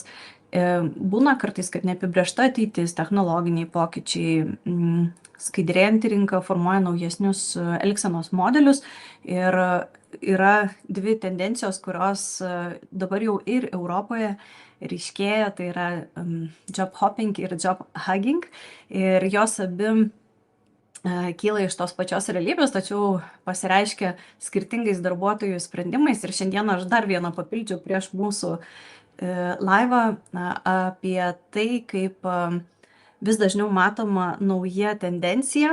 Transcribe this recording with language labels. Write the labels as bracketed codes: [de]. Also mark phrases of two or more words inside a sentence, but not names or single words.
[lt] būna kartais, kad neapibrėžta ateitis, technologiniai pokyčiai, skaidrėjanti rinka formuoja naujesnius elgsenos modelius ir yra dvi tendencijos, kurios dabar jau ir Europoje ryškėja, tai yra [en] job hopping [lt] ir [en] job hugging, [lt] ir jos abi kyla iš tos pačios realybės, tačiau pasireiškia skirtingais darbuotojų sprendimais. Ir šiandieną aš dar vieną papildžiau prieš mūsų laivą apie tai, kaip vis dažniau matoma nauja tendencija.